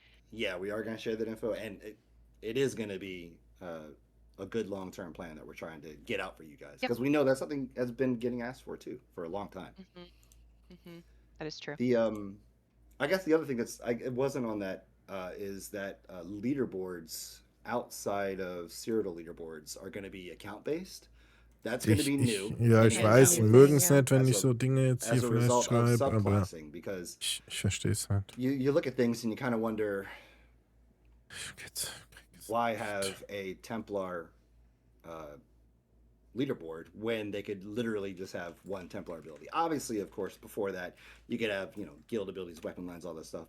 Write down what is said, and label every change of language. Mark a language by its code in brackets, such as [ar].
[en] Yeah, we are going to share that info, and it is going to be a good long-term plan that we're trying to get out for you guys, because we know that's something that's been getting asked for too for a long time. That is true. The I guess the other thing it wasn't on that is that leaderboards outside of Cyrodiil leaderboards are going to be account-based. That's going to be new. [de] Ja, ich weiß, sie mögen es nicht, wenn ich so Dinge jetzt hier vielleicht schreibe, aber [en] because [de] ich verstehe es halt. [en] you look at things and you kind of wonder, Why have a Templar leaderboard when they could literally just have one Templar ability? Obviously, of course, before that, you could have, guild abilities, weapon lines, all that stuff.